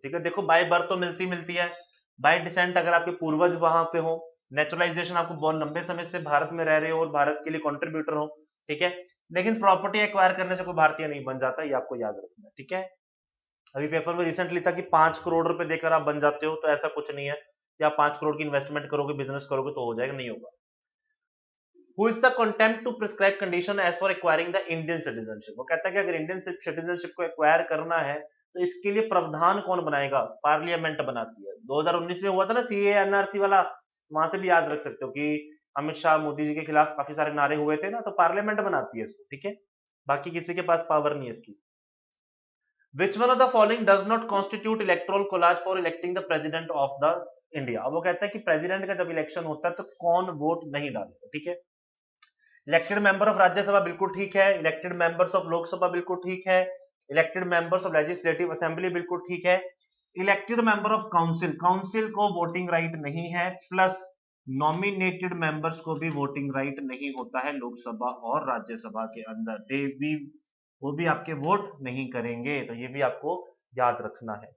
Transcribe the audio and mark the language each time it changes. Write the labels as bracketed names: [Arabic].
[Hindi] ठीक है, देखो बाय बर्थ तो मिलती मिलती है, बाय डिसेंट अगर आपके पूर्वज वहां पे हो, नेचुरलाइजेशन आपको बहुत लंबे समय से भारत में रह रहे हो और भारत के लिए कॉन्ट्रीब्यूटर हो। ठीक है, लेकिन प्रॉपर्टी एक्वायर करने से कोई भारतीय नहीं बन जाता, ये आपको याद रखना है। ठीक है, अभी पेपर में रिसेंटली था कि 5 करोड़ रुपए देकर आप बन जाते हो, तो ऐसा कुछ नहीं है कि आप 5 करोड़ की इन्वेस्टमेंट करोगे, बिजनेस करोगे तो हो जाएगा, नहीं होगा। [English] Who is the contempt to prescribe condition as for acquiring the Indian citizenship? [Hindi] वो कहता है कि अगर इंडियन सिटीजनशिप को एक्वायर करना है तो इसके लिए प्रावधान कौन बनाएगा, पार्लियामेंट बनाती है। 2019 में हुआ था ना सीए एनआरसी वाला, वहां से भी याद रख सकते हो कि अमित शाह मोदी जी के खिलाफ काफी सारे नारे हुए थे ना, तो पार्लियामेंट बनाती है इसको। ठीक है, बाकी किसी के पास पावर नहीं है इसकी। [English] Which one of the following does not constitute electoral college for electing the president of the India? [Hindi] अब वो कहता है कि प्रेसिडेंट का जब इलेक्शन होता है तो कौन वोट नहीं डालेगा। ठीक है, इलेक्टेड मेंबर ऑफ राज्यसभा बिल्कुल ठीक है, इलेक्टेड मेंबर्स ऑफ लोकसभा बिल्कुल ठीक है, elected members of legislative assembly बिल्कुल ठीक है, elected member of council, council को वोटिंग राइट नहीं है, प्लस नॉमिनेटेड मेंबर्स को भी वोटिंग राइट नहीं होता है लोकसभा और राज्यसभा के अंदर, दे भी वो भी आपके वोट नहीं करेंगे, तो ये भी आपको याद रखना है।